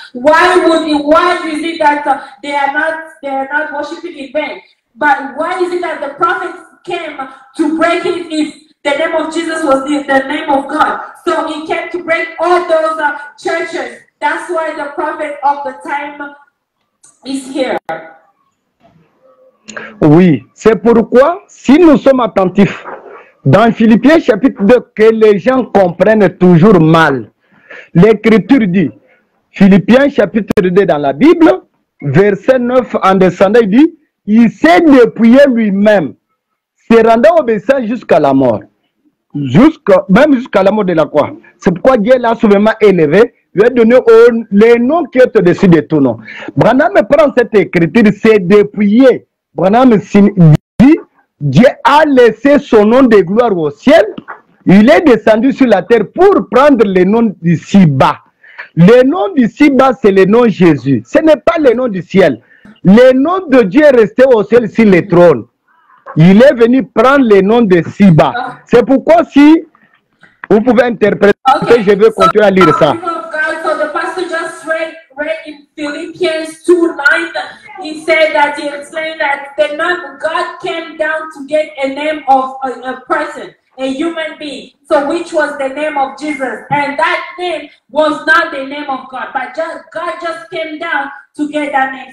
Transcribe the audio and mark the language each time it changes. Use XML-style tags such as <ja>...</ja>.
<en>Why is it that they are not worshiping in vain? But why is it that the prophets came to break it if the name of Jesus was the name of God? So he came to break all those churches. That's why the prophet of the time is here.</en> <fr>Oui, c'est pourquoi, si nous sommes attentifs, dans Philippiens chapitre 2, que les gens comprennent toujours mal, l'Écriture dit, Philippiens chapitre 2 dans la Bible, verset 9 en descendant, il dit, il s'est dépouillé lui-même, se rendant obéissant jusqu'à la mort, même jusqu'à la mort de la croix. C'est pourquoi Dieu l'a souverainement élevé, lui a donné les noms qui est au-dessus de tout nom. Branham prend cette écriture, c'est dépouillé. Branham dit, Dieu a laissé son nom de gloire au ciel, il est descendu sur la terre pour prendre le nom d'ici bas. Le nom d'ici bas, c'est le nom Jésus. Ce n'est pas le nom du ciel. Le nom de Dieu est resté au ciel sur le trône. Il est venu prendre le nom de si bas. C'est pourquoi si vous pouvez interpréter, je vais continuer à lire ça.</fr> <en>So the pastor just read in Philippians 2:9. He said that he explained that the name God came down to get a name of a person, a human being. So which was the name of Jesus, and that name was not the name of God, but God just came down to get that name.</en>